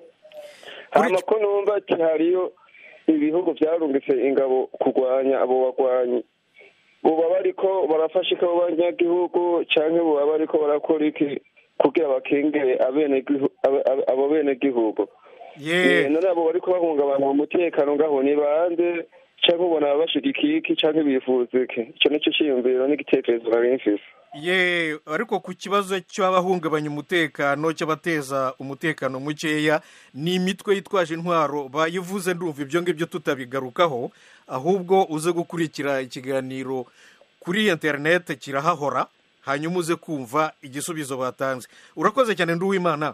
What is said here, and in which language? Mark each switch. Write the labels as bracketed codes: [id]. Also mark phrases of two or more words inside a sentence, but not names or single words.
[rn] Ko numva ati hariyo ibihugu byarungitse ingabo kurwanya abo bagwanyi, boba bariko barafasha abo banyagihugu canke boba bariko barakora iki kugira bakengere abo benegihugu? None abo bariko bahungabanya umutekano ngaho ni bande canke ubona bashigikiye iki canke bifuza iki? Ico nico ciyumviro n'igitekerezo nari mfise. [rw] Ariko ku kibazo cy'abahungabanya umutekano cy'abateza umutekano mukeya ni imitwe yitwaje intwaro bayivuze, ndumva ibyo ngibyo tutabigarukaho, ahubwo uze gukurikira ikiganiro kuri internet kirahahora hanyuma uze kumva igisubizo batanze. Urakoze cyane Nduwimana.